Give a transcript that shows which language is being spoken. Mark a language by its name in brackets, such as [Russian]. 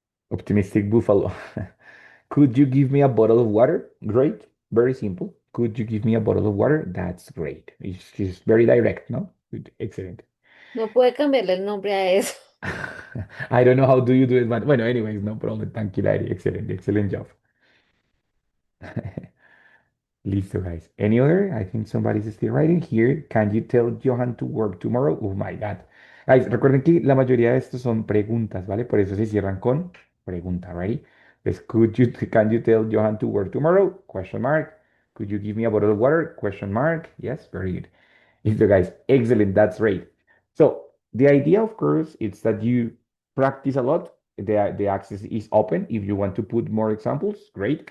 [English] Optimistic Buffalo. Could you give me a bottle of water? Great. Very simple. Could you give me a bottle of water? That's great. It's just very direct, no? Good. Excellent. [Spanish] No puede cambiarle el nombre a eso. [English] I don't know how do you do it, but [Spanish] bueno, [English] anyways, no problem. Thank you, Larry. Excellent, excellent job. [Spanish] Listo, [English] guys. Any other? I think somebody's still writing here. Can you tell Johan to work tomorrow? Oh my God. [Spanish] Guys, recuerden que la mayoría de estos son preguntas, ¿vale? Por eso se cierran con pregunta, [English] ¿right? [Spanish] Pues, [English] can you tell Johan to work tomorrow? Question mark. Could you give me a bottle of water? Question mark. Yes, very good. [Spanish] Listo, [English] guys. Excellent. That's great. So the idea, of course, is that you practice a lot. The access is open. If you want to put more examples, great.